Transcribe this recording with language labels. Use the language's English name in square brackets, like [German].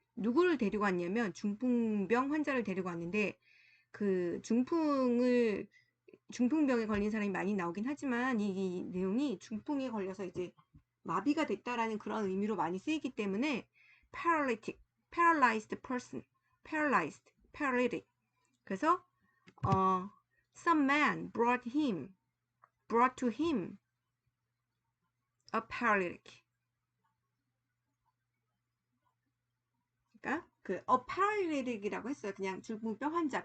[Korean] 누구를 데리고 왔냐면 중풍병 환자를 데리고 왔는데 그 중풍병에 걸린 사람이 많이 나오긴 하지만 이 내용이 중풍에 걸려서 이제 마비가 됐다라는 그런 의미로 많이 쓰이기 때문에 [English] paralyzed person, paralytic. [Korean] 그래서 [English] some man brought to him a paralytic. [Korean] 그러니까 그 a paralytic이라고 했어요. 그냥 중풍병 환자.